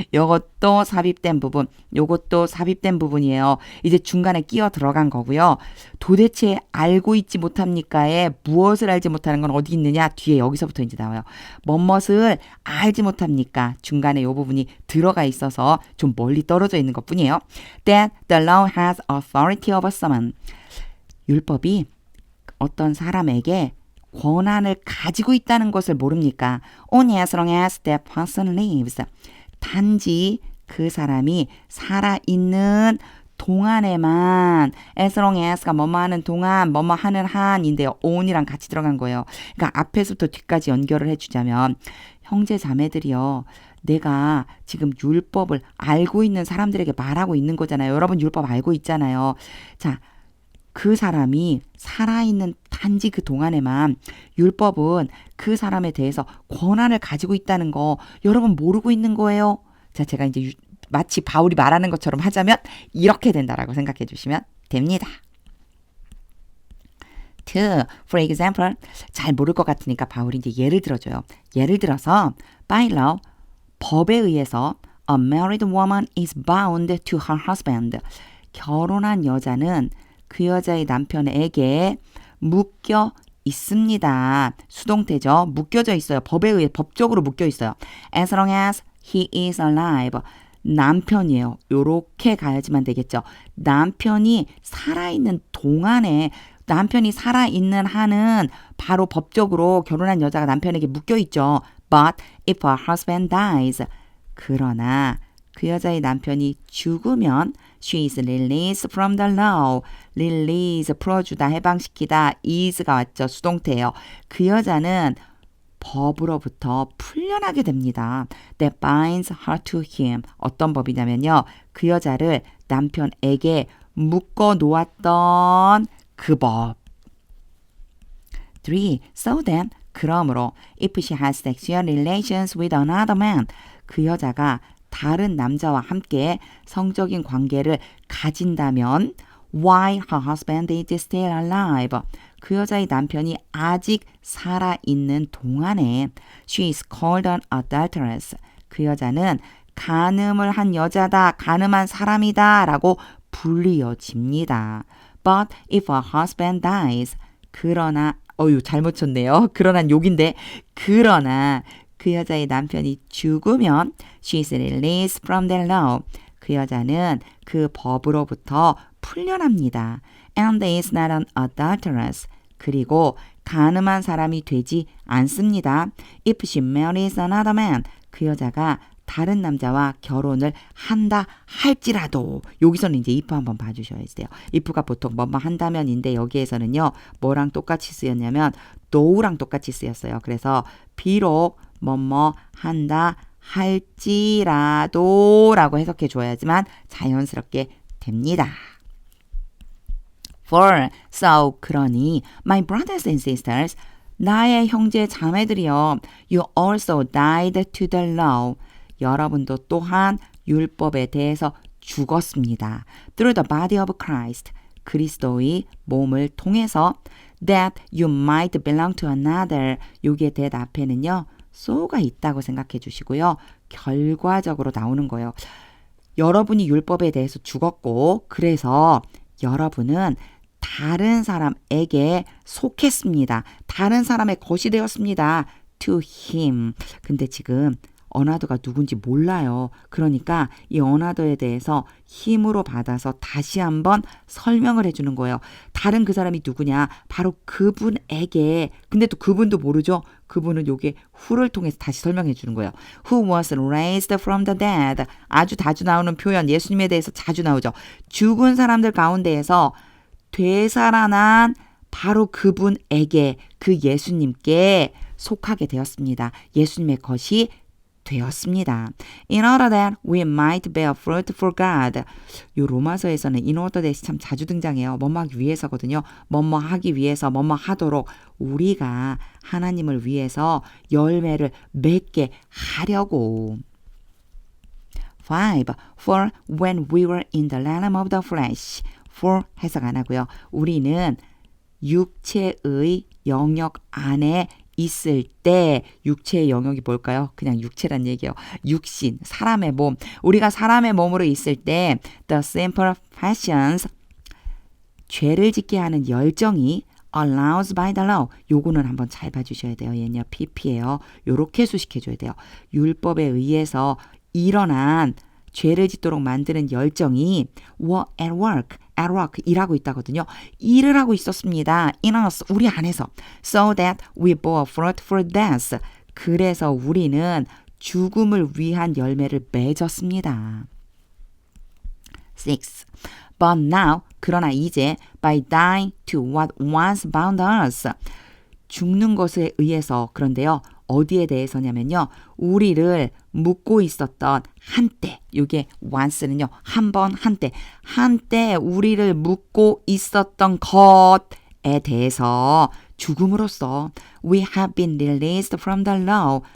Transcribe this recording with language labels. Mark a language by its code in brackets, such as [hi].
[ko] 요것도 삽입된 부분, 요것도 삽입된 부분이에요. 이제 중간에 끼어 들어간 거고요. 도대체 알고 있지 못합니까에 무엇을 알지 못하는 건 어디 있느냐? 뒤에 여기서부터 이제 나와요. 뭐뭇을 알지 못합니까? 중간에 요 부분이 들어가 있어서 좀 멀리 떨어져 있는 것 뿐이에요. [en] That the law has authority over someone. [ko] 율법이 어떤 사람에게 권한을 가지고 있다는 것을 모릅니까? [en] Only as long as that person lives. [ko] 단지 그 사람이 살아있는 동안에만 [en] as long as [ko] 가 뭐뭐 하는 동안 뭐뭐 하는 한인데요. on이랑 같이 들어간 거예요. 그러니까 앞에서부터 뒤까지 연결을 해주자면 형제 자매들이요. 내가 지금 율법을 알고 있는 사람들에게 말하고 있는 거잖아요. 여러분 율법 알고 있잖아요. 자, 그 사람이 살아있는 단지 그 동안에만 율법은 그 사람에 대해서 권한을 가지고 있다는 거 여러분 모르고 있는 거예요. 자, 제가 이제 마치 바울이 말하는 것처럼 하자면 이렇게 된다라고 생각해 주시면 됩니다. 2. [en] For example, [ko] 잘 모를 것 같으니까 바울이 이제 예를 들어줘요. 예를 들어서 [en] by law, [ko] 법에 의해서 [en] a married woman is bound to her husband. [ko] 결혼한 여자는 그 여자의 남편에게 묶여 있습니다. 수동태죠. 묶여져 있어요. 법에 의해 법적으로 묶여 있어요. [en] As long as he is alive. [ko] 남편이에요. 요렇게 가야지만 되겠죠. 남편이 살아있는 동안에 남편이 살아있는 한은 바로 법적으로 결혼한 여자가 남편에게 묶여 있죠. [en] But if her husband dies. [ko] 그러나 그 여자의 남편이 죽으면 [en] she is released from the law. [ko] release, 풀어주다, 해방시키다, is가 왔죠. 수동태예요. 그 여자는 법으로부터 풀려나게 됩니다. [en] That binds her to him. [ko] 어떤 법이냐면요. 그 여자를 남편에게 묶어 놓았던 그 법. 3. [en] So then, [ko] 그러므로 [en] if she has sexual relations with another man. [ko] 그 여자가 다른 남자와 함께 성적인 관계를 가진다면 [en] while her husband is still alive. [ko] 그 여자의 남편이 아직 살아있는 동안에 [en] she is called an adulteress. [ko] 그 여자는 간음을 한 여자다, 간음한 사람이다 라고 불리어집니다. [en] But if her husband dies. [ko] 그러나 잘못 쳤네요. 그러나 욕인데 그러나 그 여자의 남편이 죽으면 [en] she is released from the law. [ko] 그 여자는 그 법으로부터 풀려납니다. [en] And is not an adulteress. [ko] 그리고 간음한 사람이 되지 않습니다. [en] If she marries another man. [ko] 그 여자가 다른 남자와 결혼을 한다 할지라도 여기서는 이제 if 한번 봐주셔야 돼요. if가 보통 뭐뭐 한다면인데 여기에서는요. 뭐랑 똑같이 쓰였냐면 no랑 똑같이 쓰였어요. 그래서 비록 뭐뭐 한다 할지라도 라고 해석해 줘야지만 자연스럽게 됩니다. 4. [en] So, [ko] 그러니 [en] my brothers and sisters, [ko] 나의 형제 자매들이여, [en] you also died to the law. [ko] 여러분도 또한 율법에 대해서 죽었습니다. [en] Through the body of Christ, [ko] 그리스도의 몸을 통해서 [en] that you might belong to another. [ko] 여기에 that 앞에는요. so가 있다고 생각해 주시고요. 결과적으로 나오는 거예요. 여러분이 율법에 대해서 죽었고 그래서 여러분은 다른 사람에게 속했습니다. 다른 사람의 것이 되었습니다. [en] to him. [ko] 근데 지금 어나더가 누군지 몰라요. 그러니까 이 어나더에 대해서 힘으로 받아서 다시 한번 설명을 해주는 거예요. 다른 그 사람이 누구냐? 바로 그분에게. 근데 또 그분도 모르죠? 그분은 요게 who를 통해서 다시 설명해 주는 거예요. [en] Who was raised from the dead. [ko] 아주 자주 나오는 표현, 예수님에 대해서 자주 나오죠. 죽은 사람들 가운데에서 되살아난 바로 그분에게, 그 예수님께 속하게 되었습니다. 예수님의 것이 되었습니다. [en] In order that we might bear fruit for God. [ko] 요 로마서에서는 [en] in order that [ko] 이 참 자주 등장해요. 뭐뭐 하기 위해서거든요. 뭐뭐 하기 위해서, 뭐뭐 하도록 우리가 하나님을 위해서 열매를 맺게 하려고. 5. [en] For when we were in the realm of the flesh. [ko] For 해석 안 하고요. 우리는 육체의 영역 안에 있을 때, 육체의 영역이 뭘까요? 그냥 육체란 얘기예요. 육신, 사람의 몸. 우리가 사람의 몸으로 있을 때 [en] the simple passions, [ko] 죄를 짓게 하는 열정이 [en] allows by the law. [ko] 요거는 한번 잘 봐주셔야 돼요. 얘는요 PP예요. 요렇게 수식해줘야 돼요. 율법에 의해서 일어난 죄를 짓도록 만드는 열정이 [en] were at work, [ko] 일하고 있다거든요. 일을 하고 있었습니다. [en] in us, [ko] 우리 안에서. [en] So that we bore fruit for death. [ko] 그래서 우리는 죽음을 위한 열매를 맺었습니다. 6. [en] But now, [ko] 그러나 이제 [en] by dying to what once bound us. [ko] 죽는 것에 의해서, 그런데요. 어디에 대해서냐면요. 우리를 묶고 있었던 한때, 이게 once는요. 한 번, 한때 우리를 묶고 있었던 것에 대해서 죽음으로써 [en] we have been released from the law.